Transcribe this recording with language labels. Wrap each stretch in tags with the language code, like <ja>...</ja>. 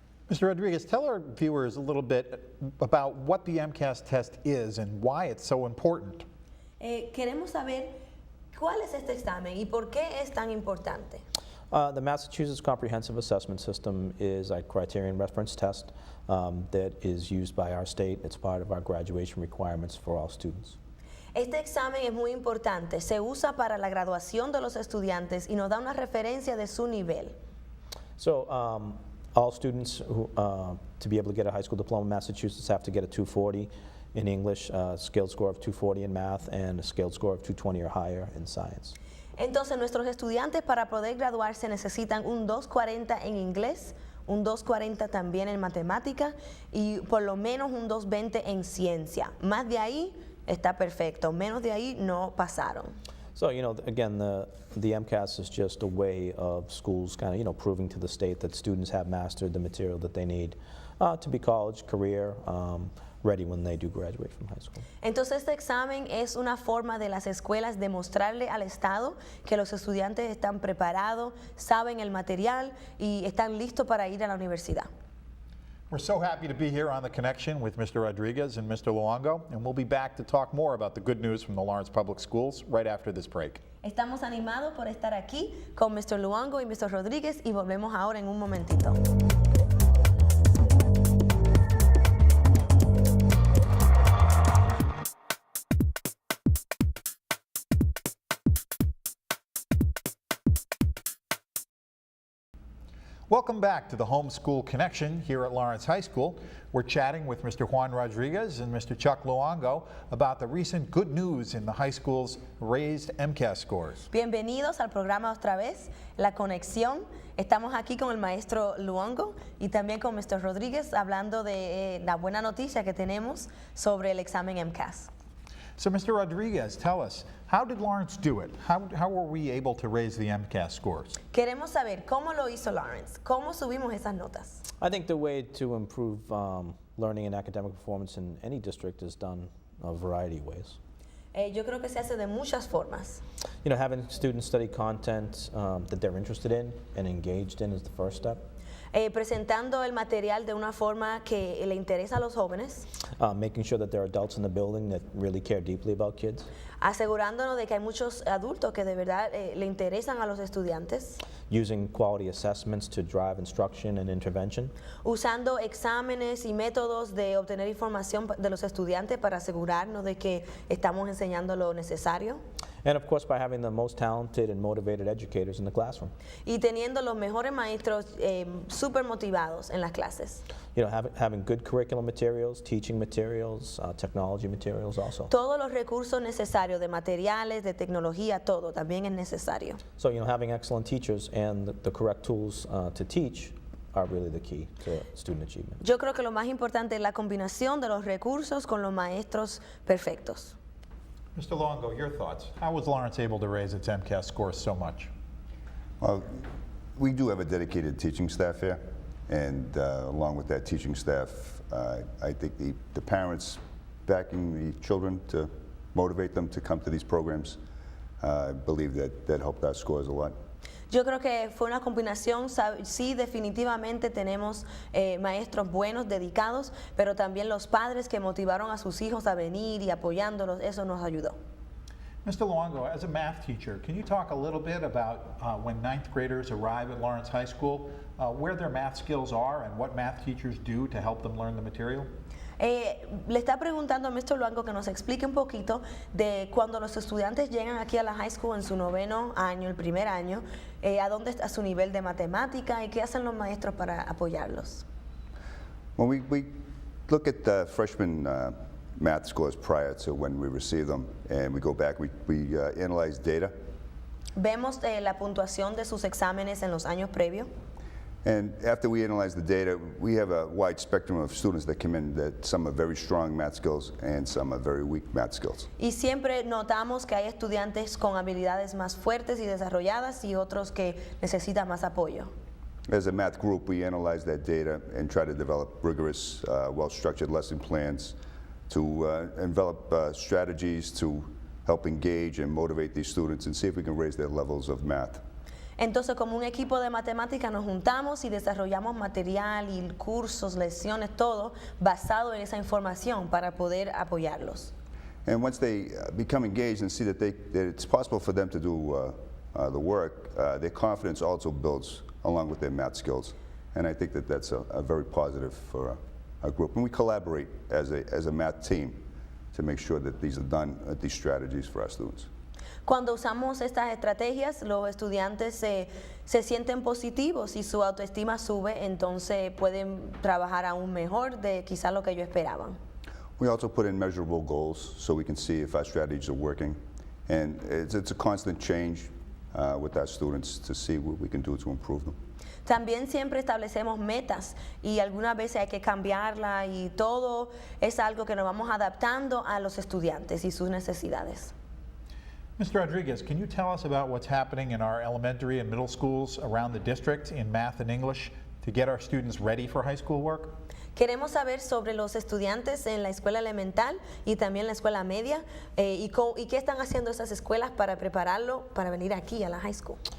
<en>Mr. Rodriguez, tell our viewers a little bit about what the MCAS test is and why it's so important.</en> <es>Queremos saber cuál es este examen y por qué es tan importante.</es> <en>The Massachusetts Comprehensive Assessment System is a criterion reference test that is used by our state. It's part of our graduation requirements for all students.</en> <es>Este examen es muy importante. Se usa para la graduación de los estudiantes y nos da una referencia de su nivel.</es> <en>So, all students who, to be able to get a high school diploma in Massachusetts have to get a 240 in English, a scaled score of 240 in math, and a scaled score of 220 or higher in science.</en> <es>Entonces, nuestros estudiantes para poder graduarse necesitan un 240 en inglés, un 240 también en matemática y por lo menos un 220 en ciencia. Más de ahí está perfecto, menos de ahí no pasaron.</es> <en>So, again, the MCAS is just a way of schools kind of, proving to the state that students have mastered the material that they need to be college, career, ready when they do graduate from high school.</en> <es>Entonces, este examen es una forma de las escuelas demostrarle al Estado que los estudiantes están preparados, saben el material y están listos para ir a la universidad.</es> <en>We're so happy to be here on The Connection with Mr. Rodriguez and Mr. Luongo, and we'll be back to talk more about the good news from the Lawrence Public Schools right after this break.</en> <es>Estamos animados por estar aquí con Mr. Luongo y Mr. Rodríguez y volvemos ahora en un momentito.</es> <en>Welcome back to the Homeschool Connection here at Lawrence High School. We're chatting with Mr. Juan Rodriguez and Mr. Chuck Luongo about the recent good news in the high school's raised MCAS scores.</en> <es>Bienvenidos al programa otra vez, La Conexión. Estamos aquí con el maestro Luongo y también con Mr. Rodríguez hablando de la buena noticia que tenemos sobre el examen MCAS.</es> <en>So, Mr. Rodriguez, tell us, how did Lawrence do it? How were we able to raise the MCAS scores?</en> <es>Queremos saber cómo lo hizo Lawrence, cómo subimos esas notas.</es> <en>I think the way to improve learning and academic performance in any district is done a variety of ways.</en> <es>Yo creo que se hace de muchas formas.</es> <en>Having students study content that they're interested in and engaged in is the first step.</en> <es>Presentando el material de una forma que le interesa a los jóvenes.</es> <en>Making sure that there are adults in the building that really care deeply about kids.</en> <es>Asegurándonos de que hay muchos adultos que de verdad le interesan a los estudiantes.</es> <en>Using quality assessments to drive instruction and intervention.</en> <es>Usando exámenes y métodos de obtener información de los estudiantes para asegurarnos de que estamos enseñando lo necesario.</es> <en>And of course, by having the most talented and motivated educators in the classroom.</en> <es>Y teniendo los mejores maestros súper motivados en las clases.</es> <en>Having good curriculum materials, teaching materials, technology materials also.</en> <es>Todos los recursos necesarios de materiales, de tecnología, todo también es necesario.</es> <en>So, having excellent teachers and the correct tools to teach are really the key to student achievement.</en> <es>Yo creo que lo más importante es la combinación de los recursos con los maestros perfectos.</es> <en>Mr. Longo, your thoughts. How was Lawrence able to raise its MCAS scores so much? Well, we do have a dedicated teaching staff here, and along with that teaching staff, I think the parents backing the children to motivate them to come to these programs, I believe that helped our scores a lot.</en> <es>Yo creo que fue una combinación, sí, definitivamente tenemos maestros buenos, dedicados, pero también los padres que motivaron a sus hijos a venir y apoyándolos, eso nos ayudó.</es> <en>Mr. Luongo, as a math teacher, can you talk a little bit about when ninth graders arrive at Lawrence High School, where their math skills are and what math teachers do to help them learn the material?</en> <es>Le está preguntando a Mr. Luango que nos explique un poquito de cuando los estudiantes llegan aquí a la high school en su noveno año, el primer año, a dónde está su nivel de matemática y qué hacen los maestros para apoyarlos.</es> <en>Well, we look at the freshman math scores prior to when we receive them, and we go back, we analyze data.</en> <es>Vemos la puntuación de sus exámenes en los años previos.</es> <en>And after we analyze the data, we have a wide spectrum of students that come in, that some have very strong math skills and some have very weak math skills.</en> <es>Y siempre notamos que hay estudiantes con habilidades más fuertes y desarrolladas y otros que necesitan más apoyo.</es> <en>As a math group, we analyze that data and try to develop rigorous, well-structured lesson plans to develop strategies to help engage and motivate these students and see if we can raise their levels of math.</en> <es>Entonces, como un equipo de matemática nos juntamos y desarrollamos material y cursos, lecciones, todo basado en esa información para poder apoyarlos.</es> <en>And once they become engaged and see that it's possible for them to do the work, their confidence also builds along with their math skills. And I think that that's a very positive for our group. And we collaborate as a math team to make sure that these are done, these strategies for our students.</en> <es>Cuando usamos estas estrategias, los estudiantes se sienten positivos y su autoestima sube, entonces pueden trabajar aún mejor de quizás lo que ellos esperaban.</es> <en>We also put in measurable goals so we can see if our strategies are working. And it's a constant change with our students to see what we can do to improve them.</en> <es>También siempre establecemos metas y algunas veces hay que cambiarla y todo es algo que nos vamos adaptando a los estudiantes y sus necesidades.</es> <en>Mr. Rodriguez, can you tell us about what's happening in our elementary and middle schools around the district in math and English to get our students ready for high school work?</en> <es>Queremos saber sobre los estudiantes en la escuela elemental y también la escuela media y qué están haciendo esas escuelas para prepararlo para venir aquí a la high school.</es>